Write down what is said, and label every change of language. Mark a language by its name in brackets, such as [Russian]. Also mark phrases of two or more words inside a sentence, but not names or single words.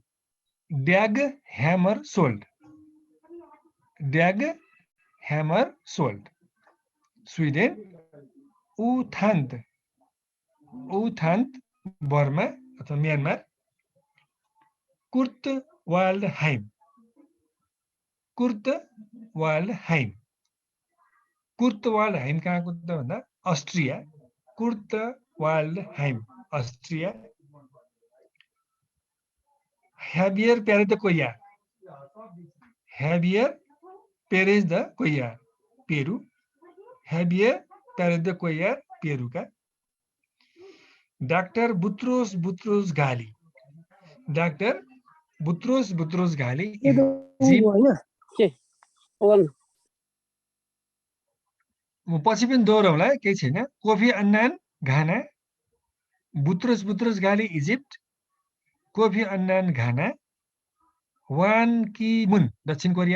[Nepali] ड्याग ह्यामरसोल्ड स्विडेन उथान्त बर्मा अथवा म्यानमार कुर्त वाल्डहाइम कहाँको त भन्दा अस्ट्रिया कुर्त वाल्डहाइम अस्ट्रिया Javier Pérez de Cuellar पेरू Javier Pérez de Cuellar पेरूका डाक्टर बुत्रोस घाली म पछि पनि दोहोऱ्याउँला केही छैन कोफी अन्नान घाना बुत्रोस घाली इजिप्ट कोफी अन्नान घाना वान की मुन दक्षिण